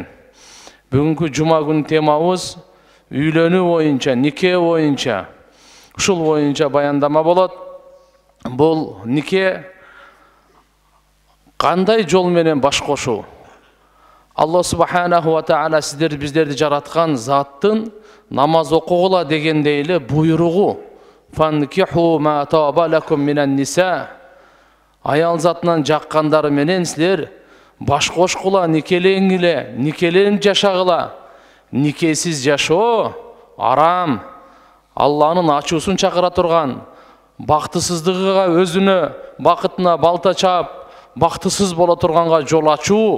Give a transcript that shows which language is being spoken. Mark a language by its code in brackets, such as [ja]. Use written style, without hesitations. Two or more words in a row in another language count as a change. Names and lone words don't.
[ky] Бүгүнкү жума күнү темабыз үйлөнүү боюнча, нике боюнча, ушул боюнча баяндама болот. Бул нике кандай жол менен баш кошуу? Алла [ar] سبحانه وتعالى [ky] биздерди жараткан заттын намаз окугула дегендей эле буйругу. [ar] فانكحوا ما طاب لكم من النساء. [ky] Аял затынан жаккандары менен силер баш кошкула, никелеңиле, никеленип жашагыла. Никесиз жашоо арам. Алланын ачуусун чакыра турган, бактысыздыгыга, өзүнө, бакытына балта чаап, бактысыз боло турганга жол ачуу.